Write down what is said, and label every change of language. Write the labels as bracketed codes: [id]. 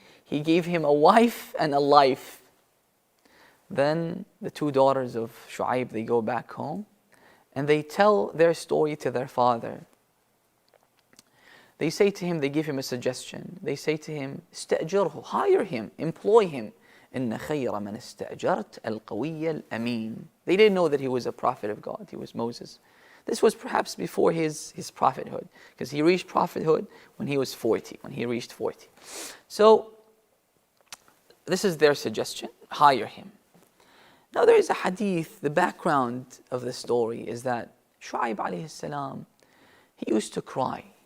[en] He gave him a wife and a life. Then the two daughters of Shu'aib, they go back home and they tell their story to their father. They say to him, they give him a suggestion. They say to him, [ar] استأجره, [en] hire him, employ him. [ar] إن خير من استأجرت القوي الأمين. [en] They didn't know that he was a prophet of God. He was Moses. This was perhaps before his prophethood, because he reached prophethood when he was 40, when he reached 40. So this is their suggestion, hire him. Now there is a hadith, the background of the story is that Shu'aib alayhi salam, he used to cry.